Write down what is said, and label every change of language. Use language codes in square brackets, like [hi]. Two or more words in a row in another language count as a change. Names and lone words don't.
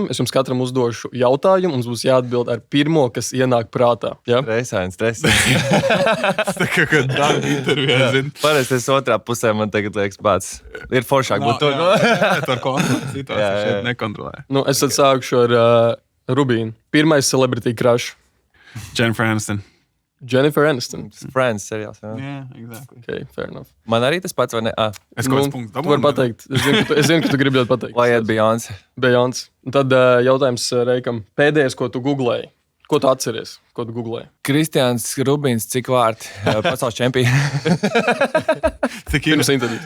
[lv] Es jums katram uzdošu jautājumu. Mums būs jāatbild ar pirmo, kas ienāk prātā. Ja? Stresains. Tas tā kā darba intervijā, zini. Parasti es otrā pusē, man tagad liekas pats. Ir foršāk būt to. Tur kontrolēt situāciju šeit nekontrolē. Es tad sākšu ar Rubīnu. Pirmais [en] celebrity crush. [lv] Jennifer Aniston. Friends seriāls. Jā, exactly. [en] Okay, fair enough. [lv] Man arī tas pats, vai ne? Es kaut kāds punkts dabūju. Tu vari pateikt. Es zinu, ka tu gribi ļoti pateikt. Lai iet Beyoncé. Tad jautājums Reikam. Pēdējais, ko tu googlēji? Ko tu atceries? Ko tu googlēji? Kristians Rubins, cik vārti pasaules čempions. Pirms intervijas.